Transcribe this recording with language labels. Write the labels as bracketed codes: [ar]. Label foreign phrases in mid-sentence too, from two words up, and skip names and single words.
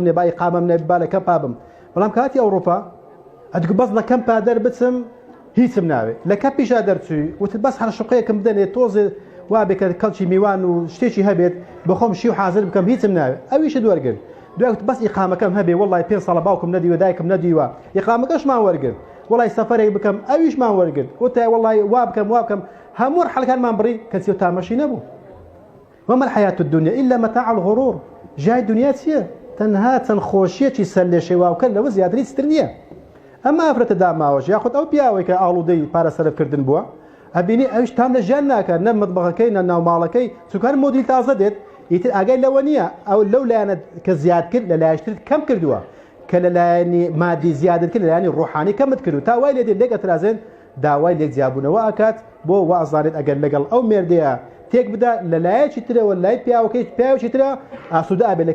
[ckb] نێ بای قامەم نێ با لە کەمپا بم بەڵام کاتی ئەوروپا ئەدگو بەس لە کەمپا دەربچم هیچم ناوێت لە کەپیشا دەرچووی وتت بەس هەر شوقەیەکم بدەنێت تۆزێ وابێکە کەڵکی میوان و شتێکی هەبێت بەخۆم شی و حاضر بکەم هیچم ناوێت ئەویشت وەرگرت دوایت بەس ئیقامەکەم هەبێ وڵی 5 ساڵە باوکم نەدیوە دایکم نەدیوە ئیقامەکەشمان وەرگرت وڵی سەفەرێک بکەم ئەویشمان وەرگرت وتای وڵی وابکەم هەموو حەلەکانمان بڕی کەسی و تامەشی نەبوو [ar] وما الحياة الدنيا إلا متاع الغرور [ckb] جای دنیا چییە تەنها چەند خۆشیەکی سەر لێ شێواوکە لەوە زیاتری چتر نییە ئەمە ئافرەتە داماوەش یاخود ئەو پیاوەی کە ئاڵوودەی پارە سەرفکردن بووە ئەبینی ئەوش تام لە ژیان ناکات نە مطبەخەکەی نە ناوماڵەکەی چونکە مۆدیل تازە دێت ئیتر ئاگای لەوە نییە ئەو لەو لایەنە کە زیاد کرد لە لایەشتر کەم کردووە کە لە لایەنی مادی زیادت کرد لە لایەنی ڕوحانی کەمت کرد تا وای لێ دێت لێک ئەترازێن داوای لێک جیابوونەوە ئاکات بۆ وازانێت ئەگەر لەگەڵ ئەو مێردەیە تێک بدا لە لایەکی ترەوە لای پیاوەکەی پیاوێکی ترە ئاسوودە ئابێت لە